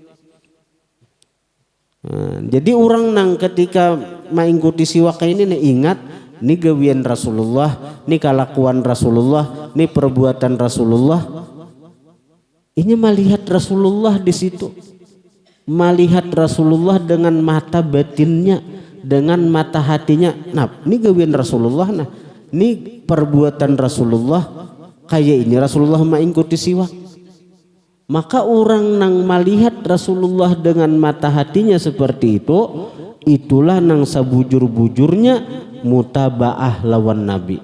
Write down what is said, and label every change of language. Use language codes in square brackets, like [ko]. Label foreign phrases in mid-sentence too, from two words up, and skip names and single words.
[id] Nah, jadi orang nang ketika mengikuti siwak kayak ini nih ingat, ini gawian Rasulullah, ini kelakuan Rasulullah, ini perbuatan Rasulullah. Ini melihat Rasulullah di situ. Melihat Rasulullah dengan mata batinnya, dengan mata hatinya. Nah ini gawian Rasulullah, nah ini perbuatan Rasulullah, kayak ini Rasulullah mengikuti siwak. Maka orang nang melihat Rasulullah dengan mata hatinya seperti itu, itulah nang sabujur-bujurnya mutabaah lawan Nabi.